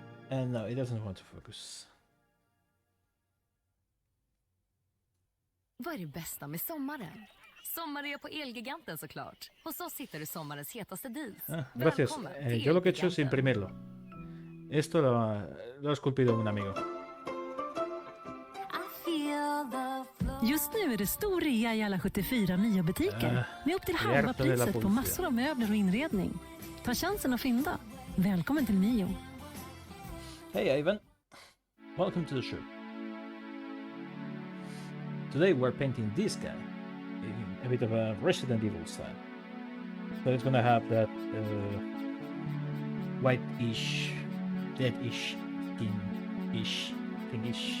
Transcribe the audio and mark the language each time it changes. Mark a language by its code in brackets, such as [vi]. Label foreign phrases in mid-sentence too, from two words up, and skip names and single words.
[en] And no, it doesn't want to focus. [sv] Vad är det bästa med sommaren? Sommarrea på Elgiganten såklart. Hos oss hittar du sommarens hetaste deals. [es] Gracias. Yo lo que he hecho es imprimirlo. Esto lo ha esculpido un amigo. [sv] Just nu är det stor rea i alla 74 nya butiker. Med upp till halva priset på massor av möbler och inredning. Ta chansen att fynda. Välkommen till Mio. [en] Hey Ivan. Welcome to the show. Today we're painting this guy in a bit of a Resident Evil style. So it's gonna have that white-ish, dead-ish, skin-ish, thing-ish.